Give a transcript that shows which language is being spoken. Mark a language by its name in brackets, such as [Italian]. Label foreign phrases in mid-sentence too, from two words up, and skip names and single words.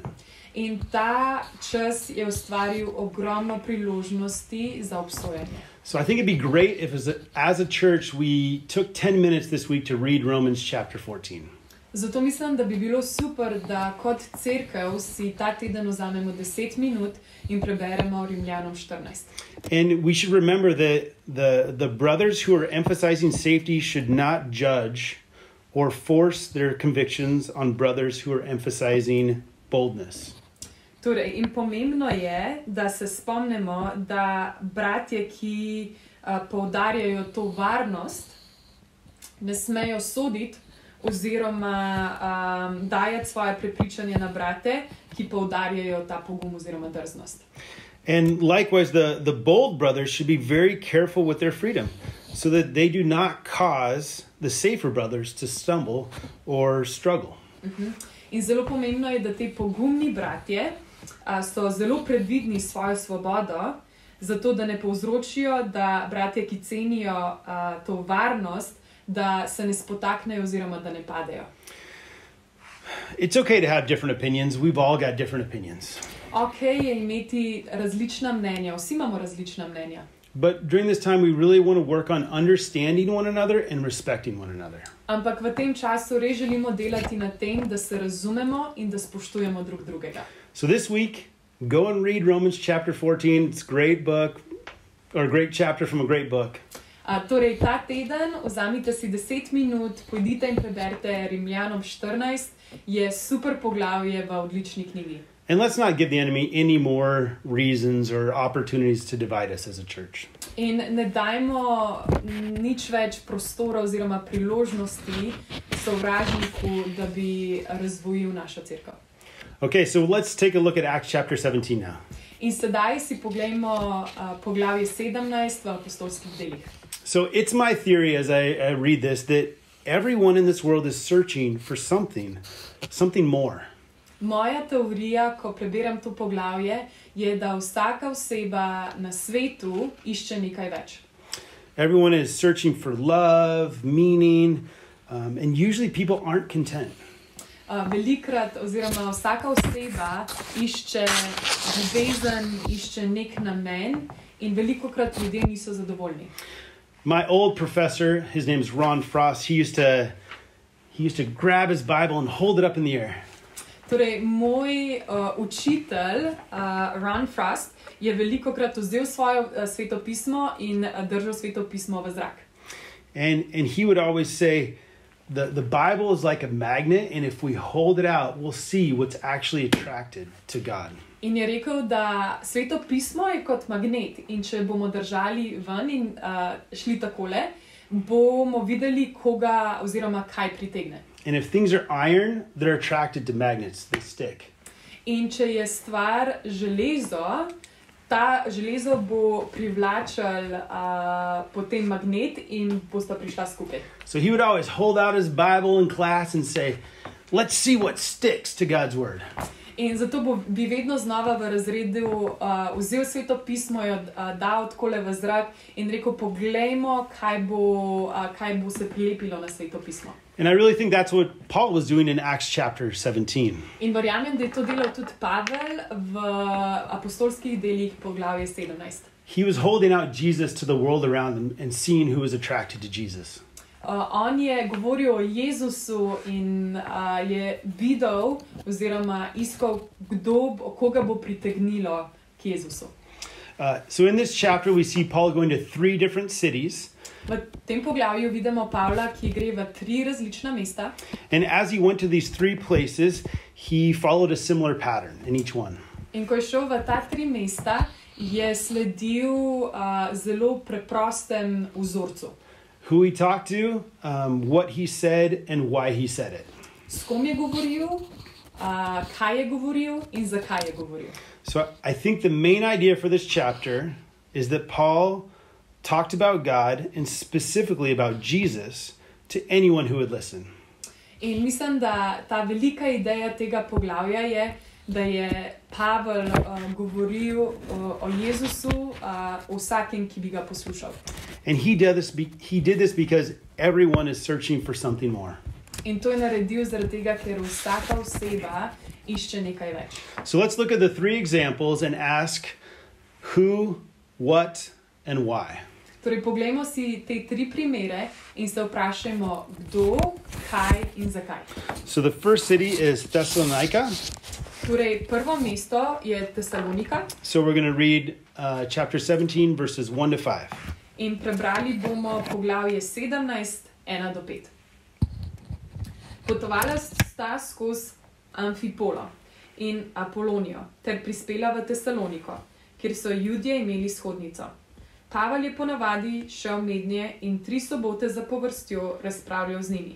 [Slovenian] In ta čas je ustvaril ogromno priložnosti za obsojanje. [English] So I think it'd be great if as a church we took 10 minutes this week to read Romans chapter 14. [Slovenian] Zato mislim, da bi bilo super, da kot cerkev si ta teden vzamemo 10 minut in preberemo Rimljanom 14. [English] And we should remember that the brothers who are emphasizing safety should not judge or force their convictions on brothers who are emphasizing boldness. [Slovenian] Torej, in pomembno je, da se spomnimo, da bratje, ki poudarjajo to varnost, ne smejo soditi oziroma dajati svoje prepričanje na brate, ki poudarjajo ta pogum oziroma drznost. [English] And likewise, the bold brothers should be very careful with their freedom so that they do not cause the safer brothers to stumble or struggle. [Slovenian] In zelo pomembno je, da te pogumni bratje so zelo previdni s svojo svobodo, zato da ne povzročijo, da bratje, ki cenijo to varnost, da se ne spotaknejo oziroma da ne padejo. [English] It's okay to have different opinions. We've all got different opinions. [Slovenian] Ok je imeti različna mnenja, vsi imamo različna mnenja. [English] But during this time, we really want to work on understanding one another and respecting one another. [Slovenian] Ampak v tem času res želimo delati na tem, da se razumemo in da spoštujemo drug drugega. [English] So this week, go and read Romans chapter 14. It's a great book, or a great chapter from a great book. [Slovenian] Torej, ta teden vzamite si 10 minut, pojdite in preberite Rimljanom 14, je super poglavje v odlični knjigi. [English] And let's not give the enemy any more reasons or opportunities to divide us as a church. [Slovenian] In ne dajmo nič več prostora oziroma priložnosti sovražniku, da bi razdvojil našo cerkev. [English] Okay, so let's take a look at Acts chapter 17 now. [Slovenian] In sedaj si poglejmo poglavje 17 v apostolskih delih. [English] So it's my theory as I read this that everyone in this world is searching for something more. [Slovenian] Moja teorija, ko prebiram to poglavje, je, da vsaka oseba na svetu išče nekaj več. [English] Everyone is searching for love, meaning, and usually people aren't content. [Slovenian] Velikrat oziroma vsaka oseba išče ljubezen, išče nek namen in velikokrat ljudje niso zadovoljni. [English] My old professor, his name's Ron Frost, he used to grab his Bible and hold it up in the air. [Slovenian] Torej, moj učitelj, Ron Frost, je velikokrat vzel svoje svetopismo in držal svetopismo v zrak. [English] And he would always say, the Bible is like a magnet, and if we hold it out, we'll see what's actually attracted to God. [Slovenian] In je rekel, da svetopismo je kot magnet in če bomo držali ven in šli takole, bomo videli, koga oziroma kaj pritegne. [English] And if things are iron, they're attracted to magnets, they stick. [Slovenian] In če je stvar železo, ta železo bo privlačil potem magnet in bosta prišla skupaj. [English] So he would always hold out his Bible in class and say, let's see what sticks to God's word. [Slovenian] In zato bi vedno znova v razredu vzel svetopismo, jo dal takole v zrak in rekel, poglejmo, kaj bo se prilepilo na svetopismo. [English] And I really think that's what Paul was doing in Acts chapter 17. [Slovenian] In verjamem, da je to delal tudi Pavel v apostolskih delih poglavje 17. [English] He was holding out Jesus to the world around him and seeing who was attracted to Jesus. [Slovenian] On je govoril o Jezusu in je videl oziroma iskal, koga bo pritegnilo k Jezusu. [English] So in this chapter we see Paul going to 3 different cities. [Slovenian] V tem poglavju vidimo Pavla, ki gre v 3 različna mesta. [English] And as he went to these 3 places, he followed a similar pattern in each one. [Slovenian] In ko je šel v ta 3 mesta, je sledil zelo preprostem vzorcu. [English] Who he talked to, what he said, and why he said it. [Slovenian] S kom je govoril, kaj je govoril in zakaj je govoril. [English] So I think the main idea for this chapter is that Paul talked about God and specifically about Jesus to anyone who would listen. [Slovenian] In mislim, da ta velika ideja tega poglavja je, da je Pavel govoril o Jezusu vsakem, ki bi ga poslušal. [English] And he did this because everyone is searching for something more. [Slovenian] In to je naredil zaradi tega, ker vsaka oseba išče nekaj več. [English] So let's look at the three examples and ask who, what, and why. [Slovenian] Torej, poglejmo si te tri primere in se vprašajmo, kdo, kaj in zakaj. [English] So the first city is Thessalonica. [Slovenian] Torej, prvo mesto je Tesalonika [English] So we're going to read chapter 17, verses 1 to 5. [Slovenian] in prebrali bomo poglavje 17, 1 do 5. Potovala sta skozi Amfipolo in Apolonijo ter prispela v Tesaloniko, kjer so Judje imeli shodnico. Pavel je ponavadi šel mednje in 3 sobote zapovrstjo razpravljal z njimi.